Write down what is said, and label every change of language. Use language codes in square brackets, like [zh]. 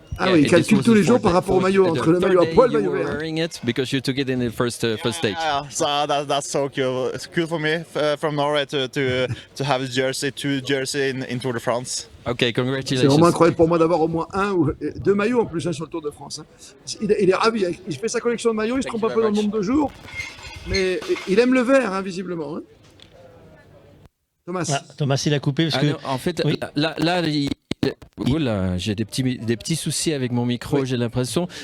[fr] Ah oui, il calcule tous les jours par rapport au maillot, entre le maillot à poil et le maillot vert. [en] Wearing it because you took it in the first stage. Yeah, so that's so cool. It's cool for me from Norway to have a jersey, 2 jersey in Tour de France. Okay, congratulations. [fr] C'est vraiment incroyable pour moi d'avoir au moins 1 ou 2 maillots en plus sur le Tour de France. Il est ravi, il fait sa collection de maillots, il se trompe un peu dans le nombre de jours, mais il aime le vert, visiblement. Thomas. Thomas, il a coupé parce que. Non, en fait, là, oula, j'ai des petits soucis avec mon micro, j'ai l'impression.